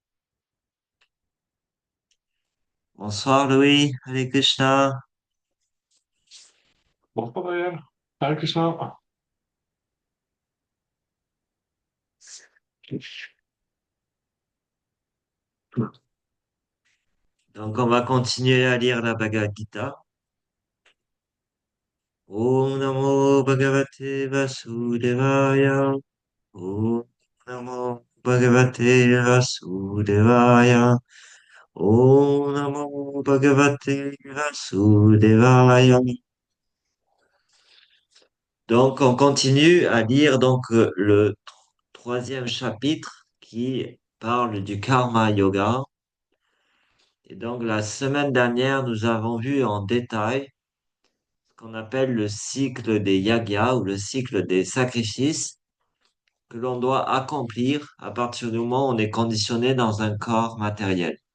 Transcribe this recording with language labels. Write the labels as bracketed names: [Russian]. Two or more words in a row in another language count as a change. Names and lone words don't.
[French] Bonsoir Louis, [Sanskrit] Hare Krishna. [French] Bonsoir Daniel. [Sanskrit] Hare Krishna. [French] Donc on va continuer à lire la Bhagavad Gita. [Sanskrit] Om Namo Bhagavate Vasudevaya. Om Namo Bhagavate Vasudevaya. Om Namo Bhagavate Vasudevaya. [French] Donc on continue à lire le troisième chapitre qui parle du [Sanskrit] karma yoga. [French] Et donc la semaine dernière, nous avons vu en détail ce qu'on appelle le cycle des yagyas ou le cycle des sacrifices que l'on doit accomplir à partir du moment où on est conditionné dans un corps matériel.